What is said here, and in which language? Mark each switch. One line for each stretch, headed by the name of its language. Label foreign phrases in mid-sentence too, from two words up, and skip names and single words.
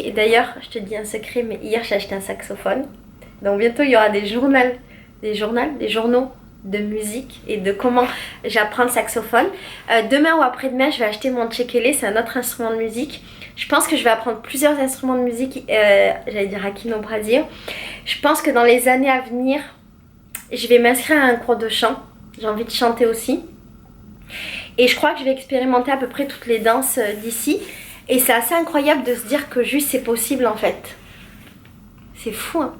French: Et d'ailleurs, je te dis un secret, mais hier j'ai acheté un saxophone. Donc bientôt il y aura des journaux de musique et de comment j'apprends le saxophone. Demain ou après-demain, je vais acheter mon tchékélé, c'est un autre instrument de musique. Je pense que je vais apprendre plusieurs instruments de musique, j'allais dire
Portuguese: aqui no Brasil.
French: Je pense que dans les années à venir, je vais m'inscrire à un cours de chant. J'ai envie de chanter aussi. Et je crois que je vais expérimenter à peu près toutes les danses d'ici. Et c'est assez incroyable de se dire que juste c'est possible en fait. C'est fou, hein.